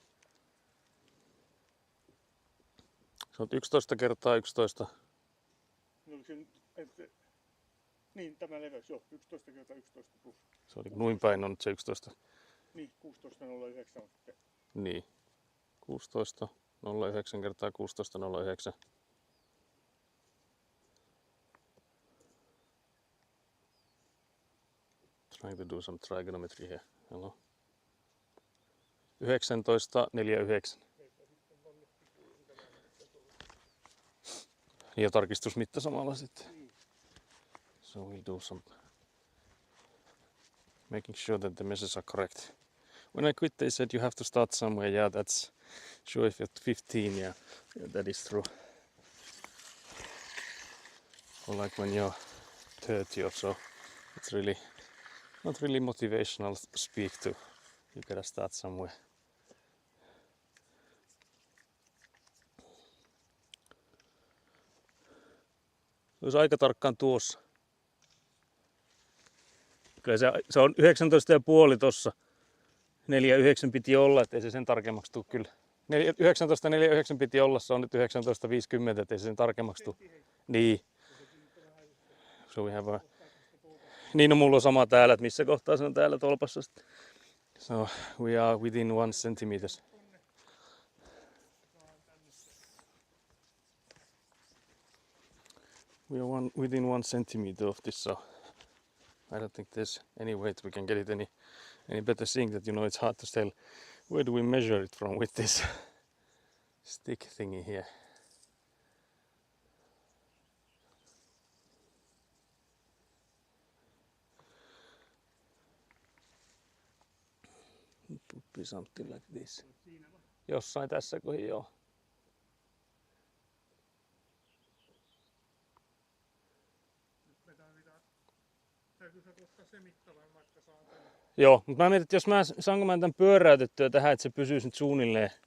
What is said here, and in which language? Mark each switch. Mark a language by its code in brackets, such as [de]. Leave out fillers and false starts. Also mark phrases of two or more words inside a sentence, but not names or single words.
[fi] Se on 11 kertaa 11. No se nyt, että... Niin, tämä leveys, joo. 11 kertaa 11 plus. Se oli noin päin on nyt se 11. Niin, 16,09 on sitten. Niin. 16, 09 kertaa 16, 09. [en] Trying to do some trigonometry here. Hello. 19, 49. [fi] Ja tarkistusmitta samalla sitten. [en] So we'll do some making sure that the measures are correct. When I quit they said you have to start somewhere. Yeah, that's sure if you're 15, yeah that is true. Or like when you're 30 or so. It's really not really motivational speak to you gotta start somewhere. [fi] Olisi aika tarkkaan tuossa. Kyllä se on 19,5 tossa. 4,9 piti olla, ettei se sen tarkemmaksi tule kyllä. 19,49 piti olla, se on nyt 19,50, ettei se sen tarkemmaksi tule. Niin. [en] So we have a... [fi] Niin, no mulla on sama täällä, että missä kohtaa se on täällä tolpassa sitten. [en] So we are within 1 centimeter. We are within 1 centimeter of this, so I don't think there's any way that we can get it any better, seeing that, you know, it's hard to tell where do we measure it from with this stick thingy here. It would be something like this. [fi] Jossain tässä kohin joo. Täytyy sä ottaa se mittavan, vaikka saan tänne. Joo, mutta mä mietin, että jos saanko mä tämän pyöräytettyä tähän, että se pysyisi nyt suunnilleen.